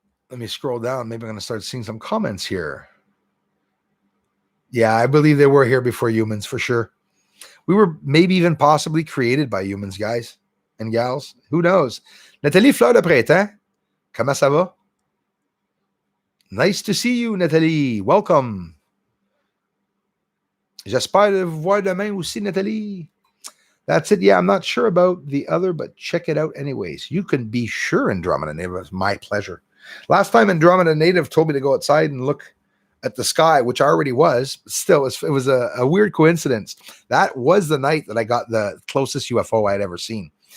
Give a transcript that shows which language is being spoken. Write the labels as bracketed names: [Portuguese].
[English] Let me scroll down. Maybe I'm going to start seeing some comments here. Yeah, I believe they were here before humans, for sure. We were maybe even possibly created by humans, guys and gals. Who knows? [French] Nathalie Fleur de Printemps, comment ça va? [English] Nice to see you, Nathalie. Welcome. [French] J'espère de vous voir demain aussi, Nathalie. [English] That's it. Yeah, I'm not sure about the other, but check it out anyways. You can be sure, Andromeda Native. It's my pleasure. Last time Andromeda Native told me to go outside and look at the sky, which I already was. Still, it was a weird coincidence. That was the night that I got the closest UFO I had ever seen.